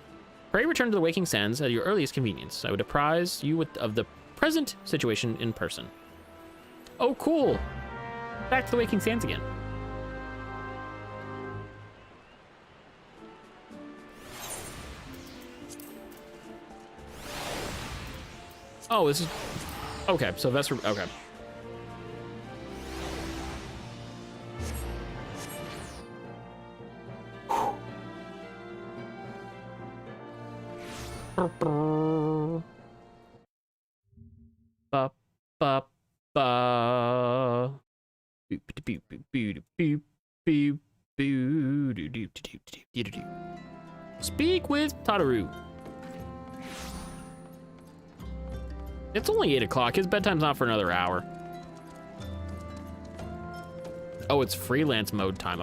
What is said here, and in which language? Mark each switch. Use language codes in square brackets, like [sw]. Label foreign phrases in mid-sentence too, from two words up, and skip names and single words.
[en] Pray return to the Waking Sands at your earliest convenience. I would apprise you of the present situation in person. Oh, cool! Back to the Waking Sands again. Oh, this is... Okay, so that's... Okay. Ba, ba, ba. Speak with Tataru. It's only 8 o'clock. His bedtime's not for another hour. Oh, it's freelance mode time.